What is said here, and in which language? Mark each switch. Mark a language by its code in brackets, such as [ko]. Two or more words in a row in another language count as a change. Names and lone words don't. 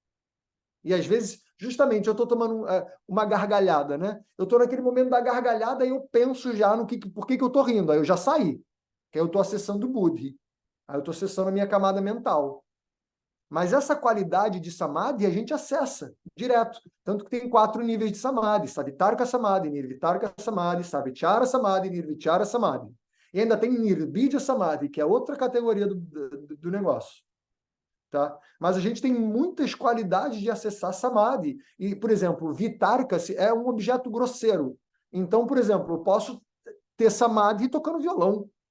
[pt] E às vezes, justamente, eu estou tomando uma gargalhada, né? Eu estou naquele momento da gargalhada e eu penso já no por que eu estou rindo. Aí eu já saí. Que aí eu estou acessando o Buddhi. Aí eu estou acessando a minha camada mental. Mas essa qualidade de samadhi a gente acessa direto. Tanto que tem 4 níveis de samadhi. [sa] Savitarka samadhi, nirvitarka samadhi, savichara samadhi, nirvichara samadhi. [pt] E ainda tem [sa] Nirbidya Samadhi, [pt] que é outra categoria do negócio. Tá? Mas a gente tem muitas qualidades de acessar Samadhi. E, por exemplo, Vitarka é um objeto grosseiro. Então, por exemplo, eu posso ter Samadhi tocando violão.